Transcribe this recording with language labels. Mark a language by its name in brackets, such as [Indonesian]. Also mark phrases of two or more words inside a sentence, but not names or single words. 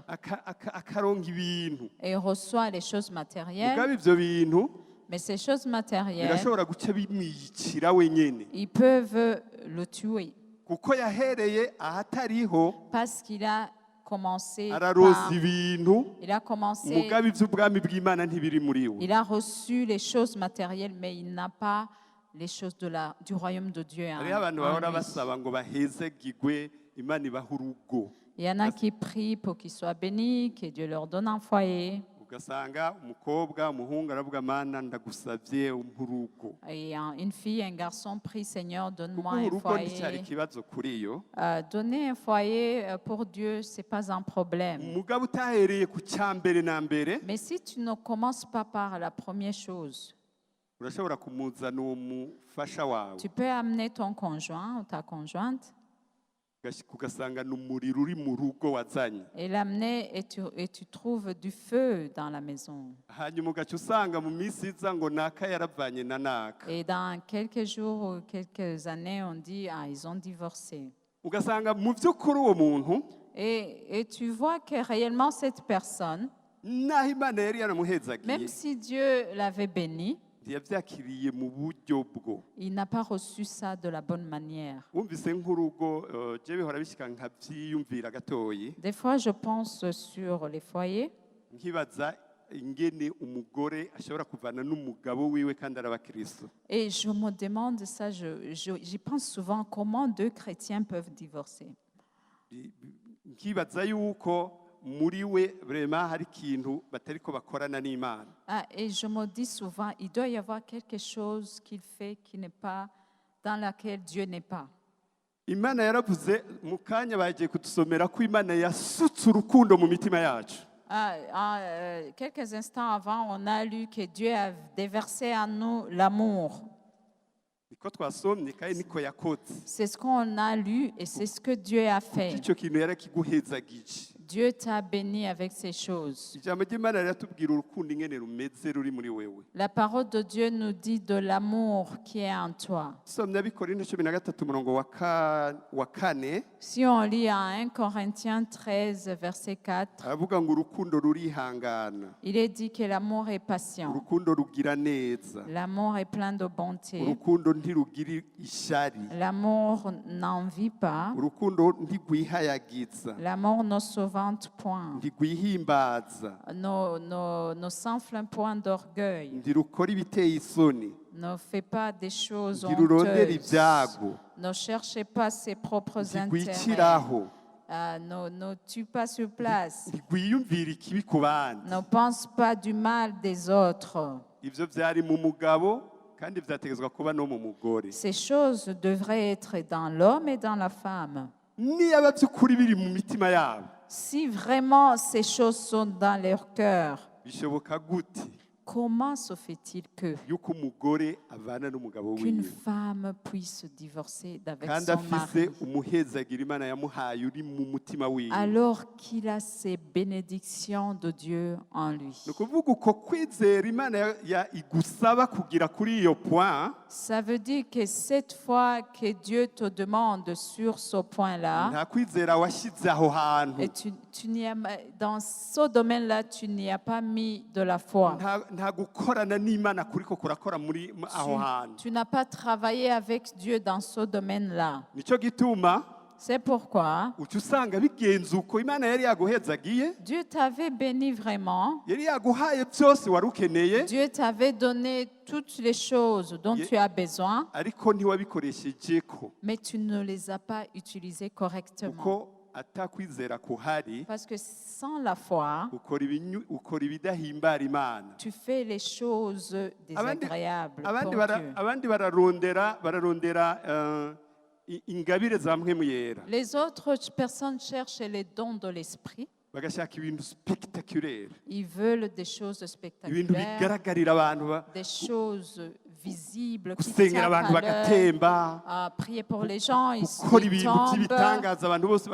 [Rundi] akaronka ibintu [French] Et il reçoit les choses matérielles, [Rundi] mugabe ivyo bintu [French] mais ces choses matérielles, [Rundi] birashobora guca bimwiyicira wenyene [French] ils peuvent le tuer [Rundi] kuko yahereye ahatariho [French] parce qu'il a commencé [Rundi] araroza [French] par, [Rundi] ibintu [French] il a commencé, [Rundi] mugabe ivy'ubwami bw'imana ntibiri muri we [French] il a reçu les choses matérielles, mais il n'a pas les choses du royaume de Dieu en, [Rundi] hariho abantu [French] en [Rundi] bahora [French] lui. [Rundi] basaba ngo bahezegigwe imana ibaha urugo [French] Il y en a qui prient pour qu'ils soient bénis, que Dieu leur donne un foyer. [Rundi] ugasanga umukobwa umuhungu aravuga mana ndagusavye umpe urugo [French] Et une fille, un garçon prie, Seigneur, [Rundi] kuko [French] donne-moi un [Rundi] urugo nticyari [French] foyer. [Rundi] ikibazo kuri yo [French] Donner un foyer pour Dieu, ce n'est pas un problème. [Rundi] umugabo utahereye ku cyambere na mbere [French] Mais si tu ne commences pas par la première chose, [Rundi] urashobora kumuzana uwo mufasha wawe [French] tu peux amener ton conjoint ou ta conjointe [Rundi] ugasanga ni umuriro uri mu rugo wazanye [French] et l'amener et tu trouves du feu dans la maison. [Rundi] hanyuma ugaca usanga mu minsi iza ngo naka yaravanye na naka [French] Et dans quelques jours ou quelques années, on dit, ah, ils ont divorcé. [Rundi] ugasanga mu by'ukuri uwo muntu [French] Et tu vois que réellement cette personne, [Rundi] naho imana yari yaramuhezagiye [French] même si Dieu l'avait béni, [Rundi] ntiyabyakiriye mu buryo bwo [French] il n'a pas reçu ça de la bonne manière. [Rundi] wumvise nk'urugo je bihora bishyika nkabyiyumvira gatoyi [French] Des fois, je pense sur les foyers [Rundi] nkibaza ingene umugore ashobora kuvana n'umugabo wiwe kandi ari abakristo [French] et je me demande ça, j'y pense souvent, comment deux chrétiens peuvent divorcer. [Rundi] nkibaza yuko muri we vraiment hari ikintu batariko bakorana n'imana [French] Ah, et je me dis souvent, il doit y avoir quelque chose qu'il fait qui n'est pas, dans laquelle Dieu n'est pas. [Rundi] imana yaravuze mu kanya bagiye kudusomera ko imana yasutse urukundo mu mitima yacu [French] Quelques instants avant, on a lu que Dieu a déversé en nous l'amour. [Rundi] niko twasomye kandi niko yakoze [French] C'est ce qu'on a lu et c'est ce que Dieu a fait. [Rundi] icyo kintu yarakiguhezagije [French] Dieu t'a béni avec ces choses. [Rundi] ijambo ry'imana riratubwira urukundo ingene rumeze ruri muri wewe [French] La parole de Dieu nous dit de l'amour qui est en toi. [Rundi] somye abikorintho 13 umurongo wa kane [French] Si on lit en 1 Corinthiens 13, verset 4, [Rundi] aravuga ngo urukundo rurihangana [French] il est dit que l'amour est patient. [Rundi] urukundo rugira neza [French] L'amour est plein de bonté. [Rundi] urukundo ntirugira ishyari [French] L'amour n'envie pas. [Rundi] urukundo ntigwihayagiza [French] L'amour ne se vante point. [Rundi] ntigwihimbaza [French] Ne s'enflamme point d'orgueil. [Rundi] ntirukora ibiteye isoni [French] Ne fait pas des choses [Rundi] ntirurondera [French] honteuses. [Rundi] ibyago [French] Ne cherchez pas ses propres intérêts. [Rundi] ntigwiciraho [French] Ne tue pas sur place. [Rundi] ntigwiyumvira ikibi ku bandi [French] Ne pense pas du mal des autres. [Rundi] ibyo byari mu mugabo kandi byategetswe kuba no mu mugore [French] Ces choses devraient être dans l'homme et dans la femme. [Rundi] niyaba by'ukuri biri mu mitima yabo [French] Si vraiment ces choses sont dans leur cœur, [Rundi] bishoboka gute [French] comment se fait-il [Rundi] yuko umugore avana n'umugabo [French] qu'une [Rundi] wiwe [French] femme puisse divorcer d'avec [Rundi] kandi [French] son [Rundi] afise [French] mari [Rundi] umuhezagira imana yamuhaye uri mu mutima wiwe [French] alors qu'il a ces bénédictions de Dieu en lui? [Rundi] ni ukuvuga uko kwizera imana igusaba kugira kuri iyo point [French] Ça veut dire que cette fois que Dieu te demande sur ce point-là, [Rundi] nta kwizera washyize aho hantu [French] et tu n'y as, dans ce domaine-là, tu n'y as pas mis de la foi. [Rundi] nta gukorana n'Imana kuriko kurakora muri aho hantu. [French] Tu n'as pas travaillé avec Dieu dans ce domaine-là. [Rundi] Nico gituma [French] C'est pourquoi [Rundi] uca usanga bigenze uko Imana yari yaguhezagiye, [French] Dieu t'avait béni vraiment. [Rundi] yari yaguhaye byose wari ukeneye, [French] Dieu t'avait donné toutes les choses dont tu as besoin, [Rundi] ariko ntiwabikoresheje [French] mais tu ne les as pas utilisées correctement. [Rundi] kuko atakwizera kuhari, [French] Parce que sans la foi, [Rundi] ukora ibidahimbara Imana. [French] tu fais les choses désagréables [Rundi] Abandi [French] pour Dieu. [Rundi] abandi bararondera ingabire za mpwemu yera, [French] Les autres personnes cherchent les dons de l'esprit. [Rundi] bagashaka ibintu spectaculaire, [French] Ils veulent des choses [Rundi] ibintu [French] spectaculaires, [Rundi] bigaragarira abantu, [French] des choses visibles qui [Rundi] gusengera [French] tapent [Rundi] abantu [French] à l'œil, [Rundi] bagatemba, [French] à prier pour les gens, ils [Rundi] gukora ibintu [French] tombent, [Rundi] by'ibitangaza abantu bose